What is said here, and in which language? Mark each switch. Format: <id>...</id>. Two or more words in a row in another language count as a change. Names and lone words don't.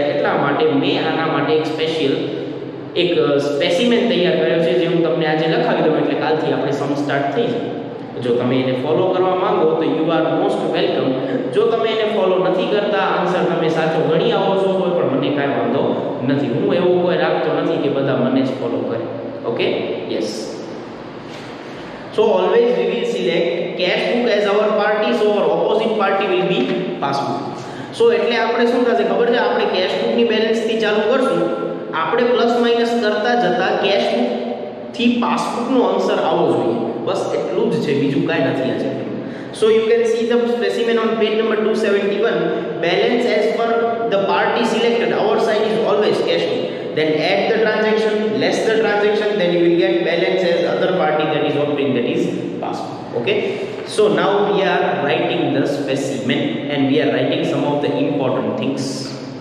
<gu>એટલા માટે મેં આના માટે એક સ્પેશિયલ એક સ્પેસિમેન તૈયાર કર્યો છે, જે હું તમને આજે લખાવી દઉં એટલે કાલથી આપણે સમ સ્ટાર્ટ થઈ જાય. જો તમે એને ફોલો કરવા માંગો તો</gu> <en>you are most welcome.</en> <gu>જો તમે એને ફોલો નથી કરતા, આન્સર તમે સાચો ગણી આવો છો તો પણ મને કાંઈ વાંધો નથી. હું એવો કોઈ રાખતો નથી કે બધા મને જ ફોલો કરે, ઓકે. યસ,</gu> <en>so always we will select cash book as our party, so our opposite party will be passbook.</en> <gu>So એટલે આપણે શું થશે ખબર છે, આપણે</gu> <en>cash book</en> <gu>ની બેલેન્સ થી ચાલુ કરશું, આપણે</gu> <en>plus minus</en> <gu>કરતા જતા</gu> <en>cash book</en> <gu>થી પાસબુક નો આન્સર આવવો જોઈએ, બસ એટલું જ છે, બીજું કાંઈ નથી આ ચેપ્ટરમાં.</gu> <en>So you can see the specimen on page number 271. Balance as per the party selected, our side is always cash book. Then add the transaction, Okay, so now we are writing the specimen and we are writing some of the important things.</en>